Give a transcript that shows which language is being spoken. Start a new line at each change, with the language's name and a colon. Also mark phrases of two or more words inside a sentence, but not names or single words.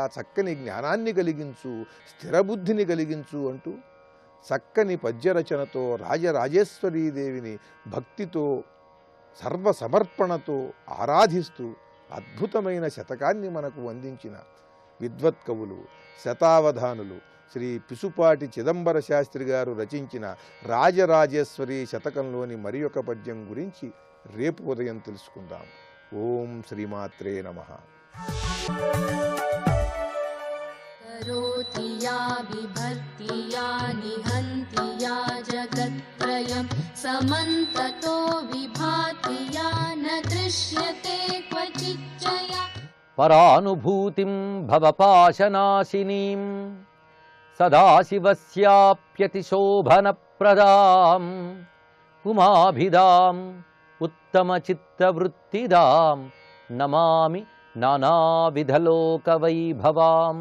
Telugu: చక్కని జ్ఞానాన్ని కలిగించు, స్థిరబుద్ధిని కలిగించు అంటూ చక్కని పద్యరచనతో రాజరాజేశ్వరీదేవిని భక్తితో సర్వసమర్పణతో ఆరాధిస్తూ అద్భుతమైన శతకాన్ని మనకు అందించిన విద్వత్కవులు, శతావధానులు శ్రీ పిసుపాటి చిదంబర శాస్త్రి గారు రచించిన రాజరాజేశ్వరి శతకంలోని మరి ఒక పద్యం గురించి రేపు ఉదయం తెలుసుకుందాం.
Sanskrit: ఓం శ్రీమాత్రే నమః. करोति या विभक्ति या निहन्ति या जगत्त्रयं समन्ततो विभाति या न दृश्यते क्वचिच्चया పరానుభూతిం భవపాశనాశినీం సదాశివస్యాప్యతిశోభనప్రదాం ఉమాభిదాం ఉత్తమచిత్తవృత్తిదాం నమామి నానావిధలోకవైభవాం.